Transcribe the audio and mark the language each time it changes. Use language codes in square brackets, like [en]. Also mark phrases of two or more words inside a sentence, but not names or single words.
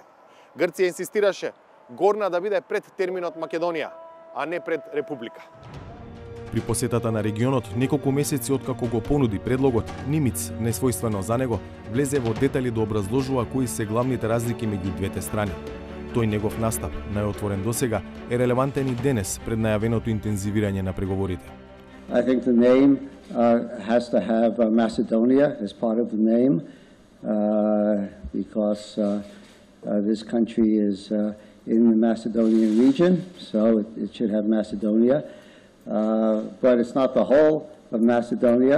[mk] Грција инсистираше Горна да биде пред терминот Македонија, а не пред Република. При посетата на регионот, неколку месеци откако го понуди предлогот, Нимиц, несвојствено за него, влезе во детали да образложува кои се главните разлики меѓу двете страни. Тој негов настап, најотворен досега, е релевантен и денес пред најавеното интензивирање на преговорите. [en] I think the name has to have Macedonia as part of the name because this country is in the Macedonian region, so it should have Macedonia. But it's not the whole of Macedonia.